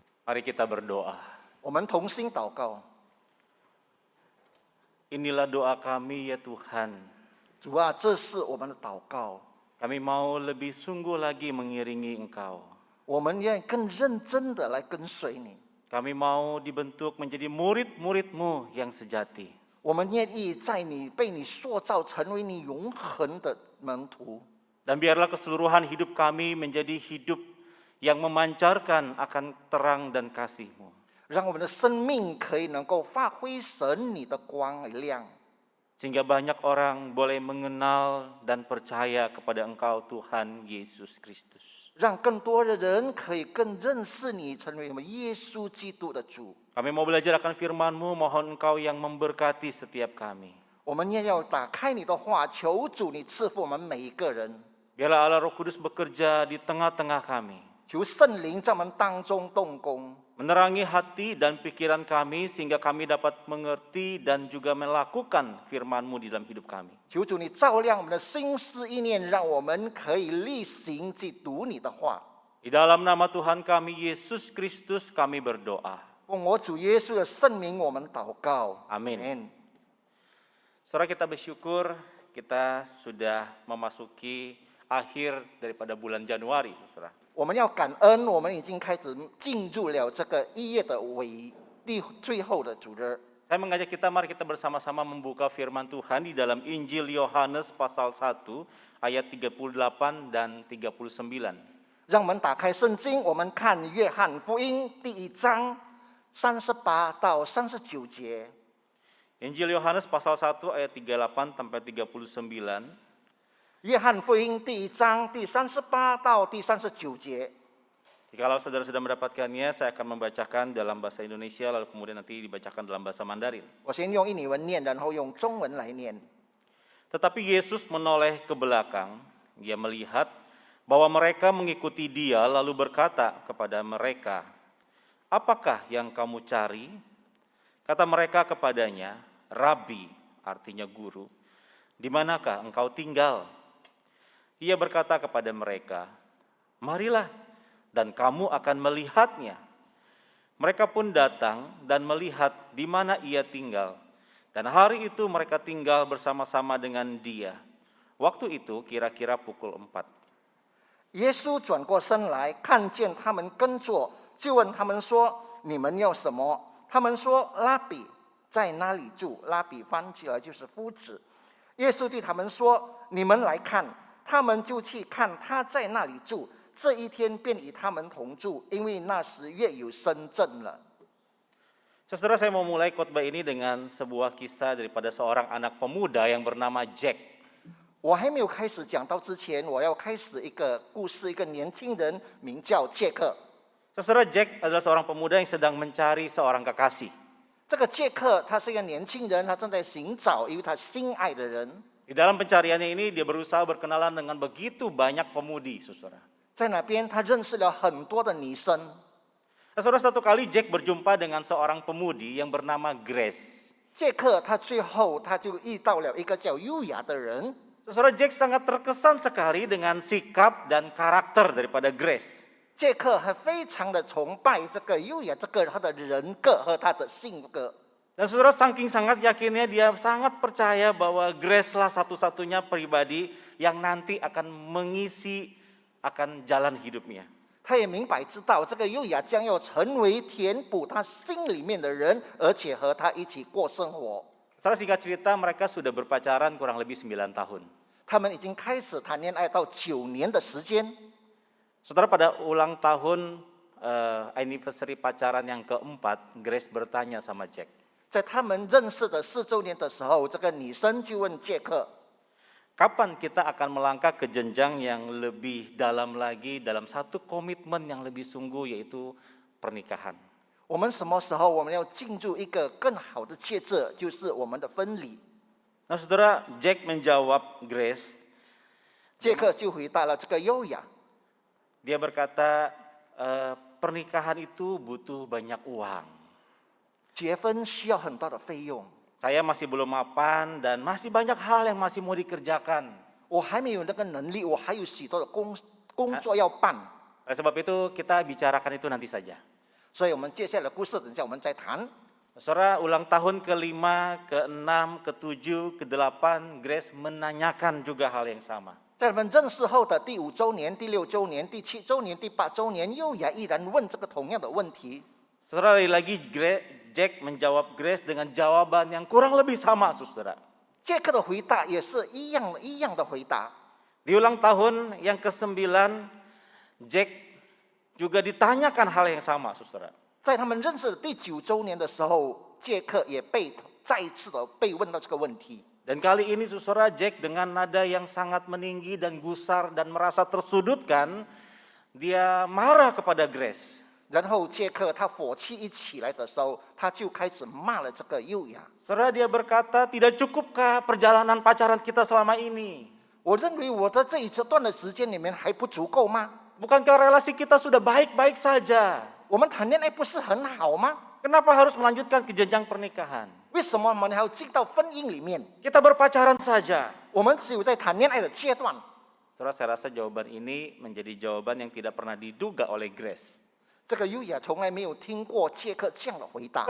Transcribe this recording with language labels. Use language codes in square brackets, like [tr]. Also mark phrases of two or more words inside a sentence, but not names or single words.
[id] Mari kita berdoa. [zh] 我们同心祷告。 [id] Inilah doa kami ya Tuhan. [zh] 主啊，这是我们的祷告， [id] Kami mau lebih sungguh lagi mengiringi Engkau. [zh] 我们愿意更认真的来跟随你， [id] Kami mau dibentuk menjadi murid-murid-Mu yang sejati. [zh] 我们愿意在你被你塑造成为你永恒的门徒。 [id] Dan biarlah keseluruhan hidup kami menjadi hidup yang memancarkan akan terang dan kasih-Mu. [zh] 让我们的生命可以能够发挥神你的光亮， [id] Sehingga banyak orang boleh mengenal dan percaya kepada Engkau Tuhan Yesus Kristus. [zh] 让更多的人可以更认识你，成为我们耶稣基督的主。 [id] Kami mau belajar akan firman-Mu, mohon Engkau yang memberkati setiap kami. [zh] 我们也要打开你的话，求主你赐福我们每一个人， [id] Biarlah Allah Roh Kudus bekerja di tengah-tengah kami. [zh] 求圣灵在我们当中动工， [id] Menerangi hati dan pikiran kami sehingga kami dapat mengerti dan juga melakukan firman-Mu di dalam hidup kami. [zh] 求主你照亮我们的心思意念，让我们可以例行去读你的话。 [id] Di dalam nama Tuhan kami Yesus Kristus kami berdoa. [zh] 奉我主耶稣的圣名，我们祷告。 [id] Amin. Saudara, kita bersyukur kita sudah memasuki akhir daripada bulan Januari, saudara. [zh] 我们要感恩，我们已经开始进入了这个1月的最后的主日。 [id] Saya mengajak kita, mari kita bersama-sama membuka firman Tuhan di dalam Injil Yohanes pasal 1 ayat 38 dan 39. [zh] 让我们打开圣经，我们看约翰福音第1章38到39节。 [id] Injil Yohanes pasal 1 ayat 38 sampai 39. [zh] 约翰福音第1章第38到第39节。 [id] Jikalau saudara sudah mendapatkannya, saya akan membacakan dalam bahasa Indonesia, lalu kemudian nanti dibacakan dalam bahasa Mandarin. [zh] 我先用印尼文念，然后用中文来念。 [id] Tetapi Yesus menoleh ke belakang, dia melihat bahwa mereka mengikuti dia, lalu berkata kepada mereka, "Apakah yang kamu cari?" Kata mereka kepadanya, "Rabi," artinya guru, "di manakah engkau tinggal?" Ia berkata kepada mereka, "Marilah, dan kamu akan melihatnya." Mereka pun datang dan melihat di mana ia tinggal. Dan hari itu mereka tinggal bersama-sama dengan dia. Waktu itu kira-kira pukul 4. [zh] 耶稣转过身来，看见他们跟着，就问他们说：“你们要什么？” 他们说：“拉比，在哪里住？”拉比翻起来就是夫子。耶稣对他们说：“你们来看。”他们就去看他在那里住。这一天便与他们同住，因为那时月有深正了。 [id] Saudara, saya mau mulai khotbah ini dengan sebuah kisah daripada seorang anak pemuda yang bernama Jack. [zh] 我还没有开始讲到之前，我要开始一个故事，一个年轻人名叫杰克。 [id] Saudara, Jack adalah seorang pemuda yang sedang mencari seorang kekasih. [zh] 这个杰克他是一个年轻人，他正在寻找一位他心爱的人。 [id] Di dalam pencariannya ini dia berusaha berkenalan dengan begitu banyak pemudi, saudara. [zh] 在那边他认识了很多的女生。 [id] Nah, saudara, satu kali Jack berjumpa dengan seorang pemudi yang bernama Grace. [zh] 杰克他最后他就遇到了一个叫优雅的人。 [id] Saudara, Jack sangat terkesan sekali dengan sikap dan karakter daripada Grace. [zh] 杰克还非常的崇拜这个优雅这个他的人格和他的性格。 [id] Dan saudara, saking sangat yakinnya dia sangat percaya bahwa Grace lah satu-satunya pribadi yang nanti akan mengisi akan jalan hidupnya. [zh] 他也明白知道这个优雅将要成为填补他心里面的人，而且和他一起过生活。 [id] Saudara, singkat cerita mereka sudah berpacaran kurang lebih 9 tahun. [zh] 他们已经开始谈恋爱到9年的时间。 [id] Saudara, pada ulang tahun anniversary pacaran yang keempat, Grace bertanya sama Jack. [zh] 在他们认识的4周年的时候，这个女生就问杰克： [id] Kapan kita akan melangkah ke jenjang yang lebih dalam lagi dalam satu komitmen yang lebih sungguh, yaitu pernikahan? [zh] 我们什么时候我们要进入一个更好的阶段，就是我们的分离？ [id] Nah, saudara, Jack menjawab Grace. [zh] 杰克就回答了这个优雅。 [id] Dia berkata, pernikahan itu butuh banyak uang. [zh] 结婚需要很大的费用， [id] Saya masih belum mapan dan masih banyak hal yang masih mau dikerjakan. [zh] 我还没有那个能力，我还有许多的工作要办。 [id] Oleh sebab itu kita bicarakan itu nanti saja. [zh] 所以我们接下来的故事，等一下我们再谈。 [id] Saudara, ulang tahun ke-5, ke-6, ke-7, ke-8, Grace menanyakan juga hal yang sama. [zh] 在我们认识后的第5周年、第6周年、第7周年、第8周年，优雅依然问这个同样的问题。 [id] Saudara, lagi Jack menjawab Grace dengan jawaban yang kurang lebih sama, saudara. [zh] 杰克的回答也是一样的回答。 [id] Di ulang tahun yang ke-9, Jack juga ditanyakan hal yang sama, saudara. [zh] 在他们认识的第9周年的时候，杰克也再一次的被问到这个问题。 [id] Dan kali ini saudara, Jack dengan nada yang sangat meninggi dan gusar dan merasa tersudutkan, dia marah kepada Grace. [zh] 然后杰克他火气一起来的时候，他就开始骂了这个优雅。 [id] Saudara, dia berkata, tidak cukupkah perjalanan pacaran kita selama ini? [zh] 我认为我的这一段的时间里面还不足够吗？ [id] Bukankah relasi kita sudah baik-baik saja? [zh] 我们谈恋爱不是很好吗？ [id] Kenapa harus melanjutkan ke jenjang pernikahan? [zh] 为什么我们还要进到婚姻里面？ [id] Kita berpacaran saja. [zh] 我们只有在谈恋爱的阶段。 [id] Saudara, saya rasa jawaban ini menjadi jawaban yang tidak pernah diduga oleh Grace. [zh] 这个优雅从来没有听过杰克这样的回答。